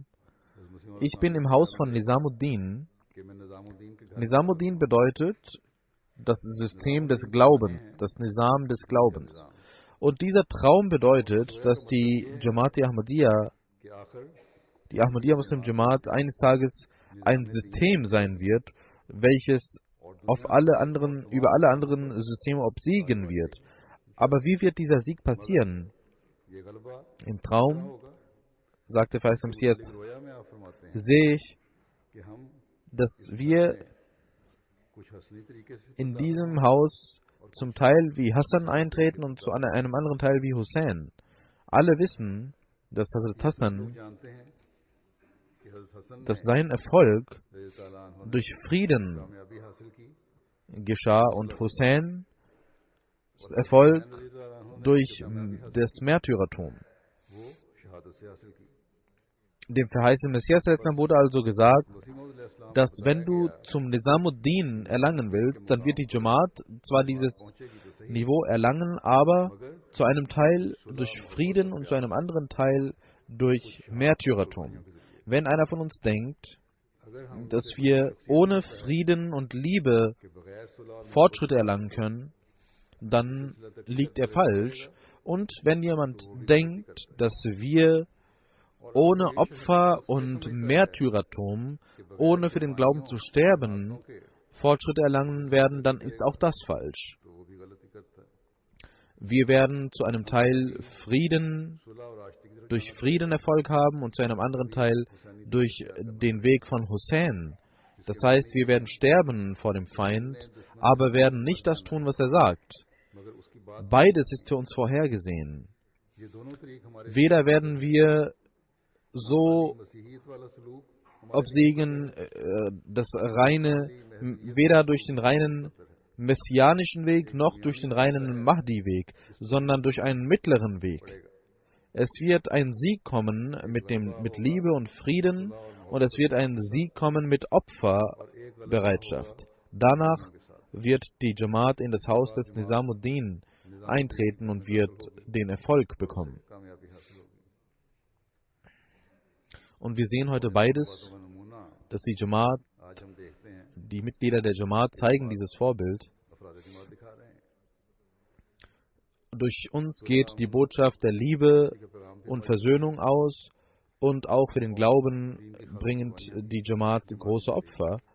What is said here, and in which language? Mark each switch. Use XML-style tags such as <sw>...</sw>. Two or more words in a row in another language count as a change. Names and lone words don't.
<ur>حضرت مسیح</ur> <de>ich bin im Haus von Nizamuddin.</de> <ur>کہ میں نظام الدین کے گھر</ur> <de>Nizamuddin bedeutet das System des Glaubens, das Nizam des Glaubens. Und dieser Traum bedeutet, dass die Jamaat Ahmadiyya,</de> <ur>کے آخر</ur> <de>die Ahmadiyya Muslim Jamaat, eines Tages ein System sein wird, welches über alle anderen Systeme obsiegen wird. Aber wie wird dieser Sieg passieren?</de> <ur>یہ غلبہ</ur> <de>Im Traum,</de> <ur>होगा।</ur> <de>sagte Faisal Messias,</de> <ur>رؤیا میں آپ فرماتے ہیں</ur> <de>sehe ich,</de> <ur>کہ ہم</ur> <de>dass wir</de> <ur>کچھ حسنی طریقے سے</ur> <de>in diesem Haus zum Teil wie Hassan eintreten und zu einem anderen Teil wie Hussein. Alle wissen, dass Hazrat Hassan,</de> <ur>جانتے ہیں کہ حضرت حسن</ur> <de>dass sein Erfolg</de> <ar>رضي تعالى عنه</ar> <ur>نے</ur> <de>durch Frieden</de> <ur>کامیابی حاصل کی,</ur> <de>geschah und Husseins Erfolg</de> <ar>رضي تعالى عنه</ar> <ur>نے</ur> <de>durch das Märtyrertum.</de> <ur>وہ شہادت سے حاصل کی.</ur> <de>Dem verheißenen Messias wurde also gesagt,</de> <ur>مسیح موعود علیہ السلام</ur> <de>dass wenn du zum Nizamuddin erlangen willst, dann wird die Jamaat zwar dieses</de> <ur>پہنچے گی تو سہی,</ur> <de>Niveau erlangen, aber</de> <ur>मगर</ur> <de>zu einem Teil durch Frieden und zu einem anderen Teil durch Märtyrertum. Wenn einer von uns denkt,</de> <ur>اگر ہم</ur> <de>dass wir ohne Frieden und Liebe</de> <ur>کے بغیر صلح اور</ur> <de>Fortschritte erlangen können, dann liegt er falsch. Und wenn jemand denkt, dass wir ohne Opfer und Märtyrertum, ohne für den Glauben zu sterben, Fortschritte erlangen werden, dann ist auch das falsch.</de> <ur>تو وہ بھی غلطی کرتا ہے.</ur> <de>Wir werden zu einem Teil Frieden,</de> <ur>صلح اور عاشقی کی طرف</ur> <de>durch Frieden Erfolg haben und zu einem anderen Teil durch den Weg von Hussein. Das heißt, wir werden sterben vor dem Feind, aber werden nicht das tun, was er sagt.</de> <ur>مگر اس کی بات</ur> <de>Beides ist für uns vorhergesehen.</de> <ur>یہ دونوں طریق ہمارے</ur> <de>Weder werden wir so</de> <ur>مسیحیت والا سلوک</ur> <de>obsiegen, weder durch den reinen messianischen Weg noch durch den reinen Mahdi-Weg, sondern durch einen mittleren Weg. Es wird ein Sieg kommen mit Liebe und Frieden und es wird ein Sieg kommen mit Opferbereitschaft. Danach wird die Jamaat in das Haus des Nizamuddin eintreten und wird den Erfolg bekommen.</de> <ur>کامیابی حاصل ہوگی.</ur> <de>Und wir sehen heute beides,</de> <ur>کا نمونہ</ur> <de>dass die Jamaat,</de> <ur>آج ہم دیکھتے ہیں,</ur> <de>die Mitglieder der Jamaat zeigen dieses Vorbild.</de> <ur>افراد جماعت دکھا رہے ہیں.</ur> <de>Durch uns geht die Botschaft der Liebe</de> <ur>کے پیغام بھی</ur> <de>und Versöhnung aus und auch für den Glauben bringt die Jamaat große Opfer.</de>